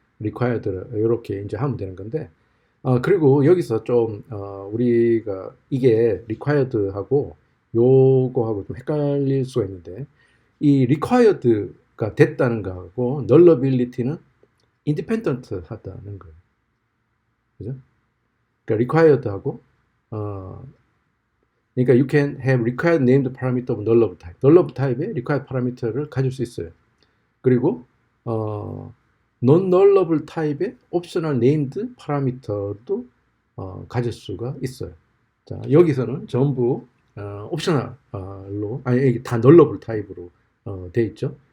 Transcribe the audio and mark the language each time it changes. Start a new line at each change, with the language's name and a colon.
Korean: required 이렇게 이제 하면 되는 건데 그리고 여기서 좀 우리가 이게 required하고 요거하고 좀 헷갈릴 수가 있는데 이 required가 됐다는 거하고 nullability는 independent 하다는 거예요. 그죠? 그러니까 required하고 그러니까
English: you can have required named parameter of nullable type.
Korean: nullable type의 required parameter를 가질 수 있어요. 그리고 non-nullable type의 optional named parameter도 가질 수가 있어요. 자, 여기서는 전부 옵셔널로 아니 이게 다 nullable 타입으로 돼 있죠.